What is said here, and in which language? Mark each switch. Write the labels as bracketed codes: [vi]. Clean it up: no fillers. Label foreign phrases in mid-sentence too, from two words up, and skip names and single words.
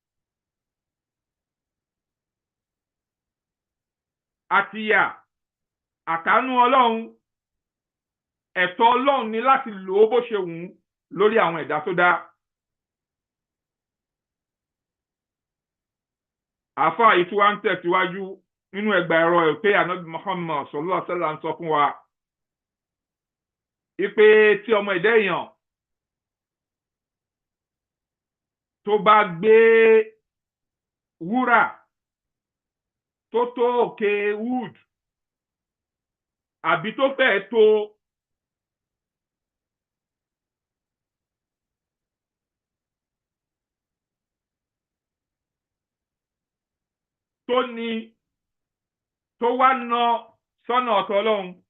[yo] Àtìyà àtàánú Ọlọ́run, ẹ̀tọ́ Ọlọ́run ni láti lò ó bó ṣe wù ú lórí àwọn ẹ̀dá tó dá. Àfáà yìí tí wá ń tẹ̀síwájú nínú ẹgbà ẹ̀rọ ẹ̀ pé ànábì Muhammad [ar] صلى الله عليه وسلم [yo] ń sọ fún wa ipe tí ọmọ ẹ̀dá èèyàn tó bá gbé wúrà tó tó òkè wood àbí tó fẹ́ tó ní tó wá ná sọ́nà ọ̀tọ̀ Ọlọ́run